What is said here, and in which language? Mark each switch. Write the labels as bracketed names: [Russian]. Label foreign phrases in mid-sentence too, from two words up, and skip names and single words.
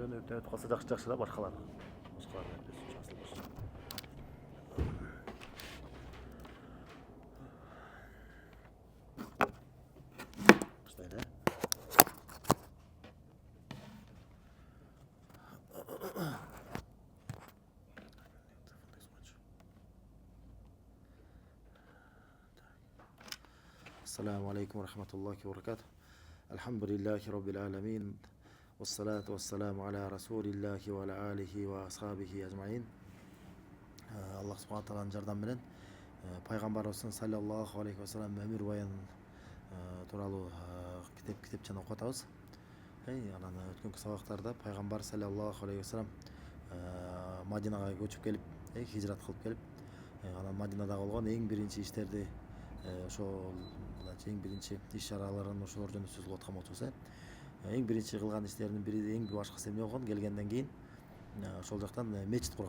[Kyrgyz] өтүп калса жакшы да башкалар өтпөсүнчү асыл болчу. Баштайлы. [Arabic] السلام عليكم ورحمة الله وبركاته. الحمد لله رب العالمين والصلاة والسلام على رسول الله وعلى آله وأصحابه أجمعين. الله سبحانه وتعالى [Kyrgyz] жардам менен пайгамбарыбыздын [Arabic] صلى الله عليه وسلم [Kyrgyz] өмүр баян тууралуу китепчени окуп атабыз. Анан өткөнкү сабактарда пайгамбар [Arabic] صلى الله عليه وسلم [Kyrgyz] Мадинага көчүп келип, хижрат кылып келип, анан Мадинада болгон эң биринчи иштерди ошол эң биринчи иш чараларын ошолор жөнүндө сөз кылып аткан болчубуз. Эң биринчи кылган иштеринин бири, эң башкысы эмне болгон? Келгенден кийин ошол жактан мечит курган.